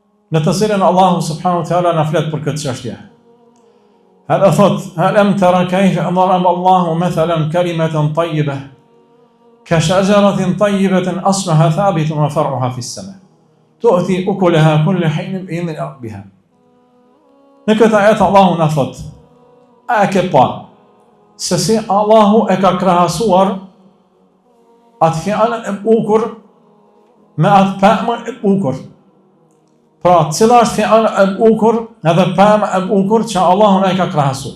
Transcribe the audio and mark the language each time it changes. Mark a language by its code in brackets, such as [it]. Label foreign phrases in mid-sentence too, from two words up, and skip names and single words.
[sq] në të cilën Allahu [ar] سبحانه وتعالى [sq] na flet për këtë çështje. Hal thot, [ar] ألم تر كيف ضرب الله مثلا كلمة طيبة كشجرة طيبة أصلها ثابت وفرعها في السماء. تؤتي أكلها كل حين بإذن ربها. [sq] Në këtë ajet Allahu na thot, a ke pa se si Allahu e ka krahasuar atë fjalën e bukur me atë pemën e bukur. Pra, cila është fjala e bukur edhe pema e bukur që Allahu na e ka krahasuar.